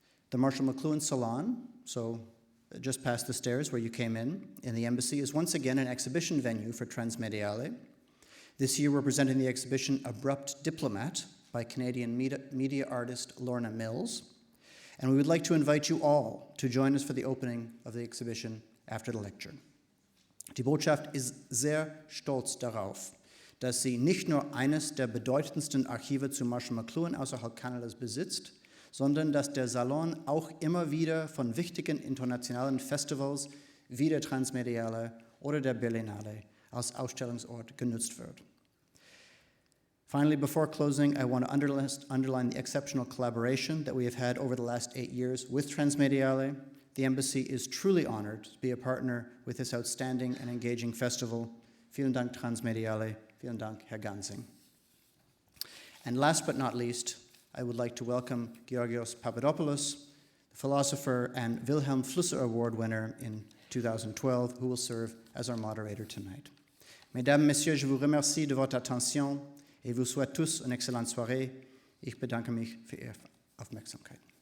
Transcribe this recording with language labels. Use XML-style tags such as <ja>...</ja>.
<en>The Marshall McLuhan Salon, so just past the stairs where you came in the embassy, is once again an exhibition venue for Transmediale. This year we're presenting the exhibition Abrupt Diplomat by Canadian media artist Lorna Mills. And we would like to invite you all to join us for the opening of the exhibition after the lecture.</en> <de>Die Botschaft ist sehr stolz darauf, dass sie nicht nur eines der bedeutendsten Archive zu Marshall McLuhan außerhalb Kanadas besitzt, sondern dass der Salon auch immer wieder von wichtigen internationalen Festivals wie der Transmediale oder der Berlinale als Ausstellungsort genutzt wird.</de> <en>Finally, before closing, I want to underline the exceptional collaboration that we have had over the last 8 years with Transmediale. The Embassy is truly honored to be a partner with this outstanding and engaging festival.</en> <de>Vielen Dank, Transmediale. Vielen Dank, Herr Gansing.</de> <en>And last but not least, I would like to welcome Georgios Papadopoulos, the philosopher and Wilhelm Flusser Award winner in 2012, who will serve as our moderator tonight.</en> <fr>Mesdames, Messieurs, je vous remercie de votre attention et vous souhaite tous une excellente soirée.</fr> <de>Ich bedanke mich für Ihre Aufmerksamkeit.</de>